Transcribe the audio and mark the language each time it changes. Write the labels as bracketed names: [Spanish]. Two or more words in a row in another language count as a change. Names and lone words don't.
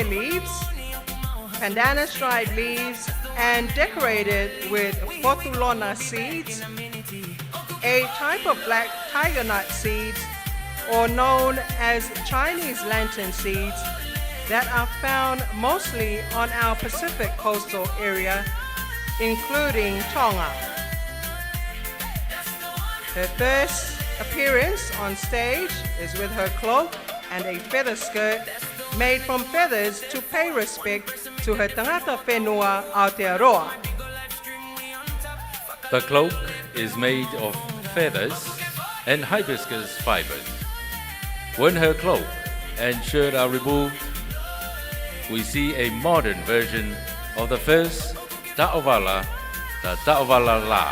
[English] leaves, pandana stripe leaves, and decorated with fotulona seeds, a type of black tiger nut seeds, or known as Chinese lantern seeds, that are found mostly on our Pacific coastal area, including Tonga. Her first appearance on stage is with her cloak and a feather skirt made from feathers to pay respect to her [Māori] tangata whenua [English] Aotearoa. The cloak is made of feathers and hibiscus fibers. When her cloak and shirt are removed, we see a modern version of the first Ta'ovala, the Ta'ovala La.